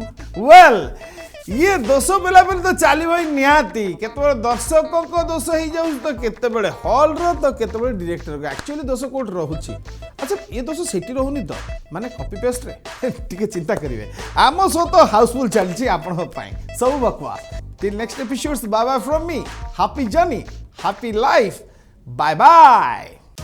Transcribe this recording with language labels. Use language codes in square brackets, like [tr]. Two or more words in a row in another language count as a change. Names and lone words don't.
[or] ୱେଲ୍ ଇଏ ଦୋଷ ପିଲା ବୋଲି ତ ଚାଲିବ ହିଁ ନିହାତି। କେତେବେଳେ ଦର୍ଶକଙ୍କ ଦୋଷ ହେଇଯାଉଛି ତ କେତେବେଳେ ହଲ୍ର ତ କେତେବେଳେ ଡିରେକ୍ଟରଙ୍କ। ଆକ୍ଚୁଆଲି ଦୋଷ କୋଉଠି ରହୁଛି? ଆଚ୍ଛା ଏ ଦୋଷ ସେଠି ରହୁନି ତ, ମାନେ [en] copy paste? [or] ଟିକେ ଚିନ୍ତା କରିବେ। ଆମ ସହ ତ ହାଉସଫୁଲ୍ ଚାଲିଛି ଆପଣଙ୍କ ପାଇଁ, ସବୁ ବକୱାସ। [en] Till next episodes, bye bye from me. Happy journey, happy life. Bye bye.